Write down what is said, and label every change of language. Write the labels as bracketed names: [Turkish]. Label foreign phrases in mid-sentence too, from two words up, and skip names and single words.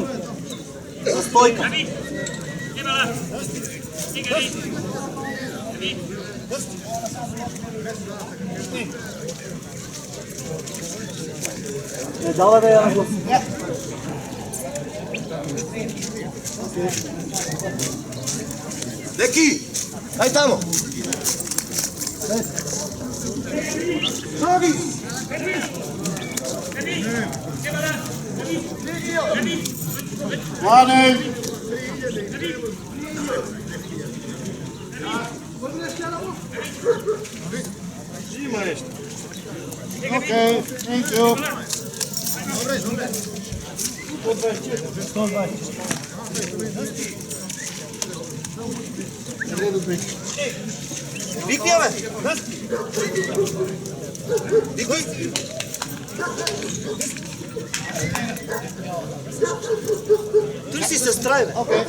[Macedonian] За стојка. Не дава да ја нагласам. Деки, дај тамо. [English] Morning. Okay, thank you. [Macedonian] Викни ја бе. Викни. Ти си сестра, бе.